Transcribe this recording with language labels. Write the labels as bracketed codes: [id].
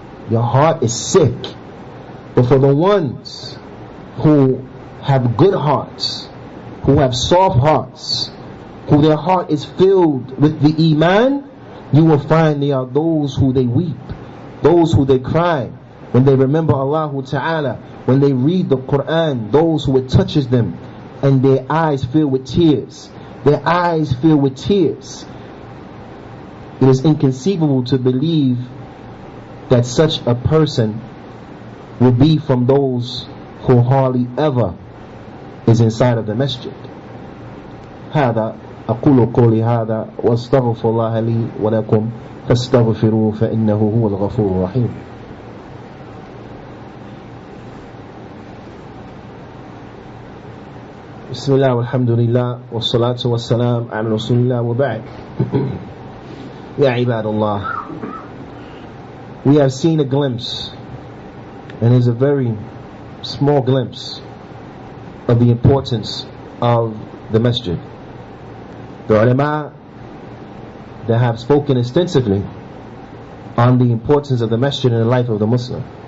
[en] Your heart is sick. But for the ones who have good hearts, who have soft hearts, who their heart is filled with the iman, you will find they are those who they weep, those who they cry when they remember Allah Ta'ala, when they read the Quran, those who it touches them and their eyes fill with tears. Their eyes fill with tears. It is inconceivable to believe that such a person will be from those who hardly ever is inside of the masjid. [ar] هذا أقول قولي هذا واستغفر الله لي ولكم فاستغفروه فإنه هو الغفور الرحيم. بسم الله والحمد لله والصلاة والسلام على رسول الله وبعد. يا عباد الله, [en] we have seen a glimpse, and it's a very small glimpse of the importance of the masjid. The ulama that have spoken extensively on the importance of the masjid in the life of the Muslim.